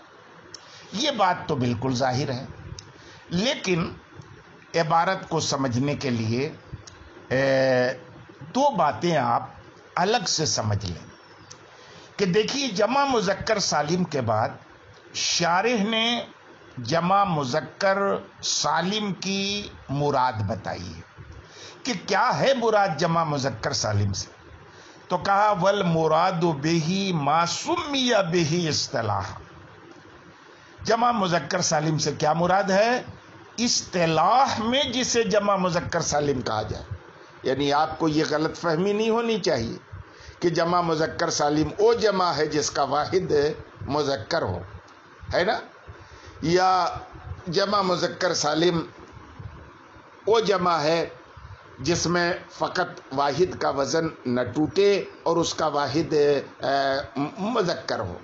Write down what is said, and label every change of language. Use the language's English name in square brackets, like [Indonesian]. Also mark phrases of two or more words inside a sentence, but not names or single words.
[Urdu] یہ بات تو بالکل ظاہر ہے، لیکن عبارت کو سمجھنے کے لیے دو باتیں آپ الگ سے سمجھ لیں کہ دیکھیے جمع مذکر سالم کے بعد شارح نے جمع مذکر سالم کی مراد بتائی ہے کہ کیا ہے مراد جمع مذکر سالم سے، تو کہا [Arabic] والمراد به ما سمی به اصطلاحا۔ [Urdu] جمع مذکر سالم سے کیا مراد ہے؟ اصطلاح میں جسے جمع مذکر سالم کہا جائے۔ یعنی آپ کو یہ غلط فہمی نہیں ہونی چاہیے کہ جمع مذکر سالم وہ جمع ہے جس کا واحد مذکر ہو، ہے نا، یا جمع مذکر سالم وہ جمع ہے جس میں فقط واحد کا وزن نہ ٹوٹے اور اس کا واحد مذکر ہو۔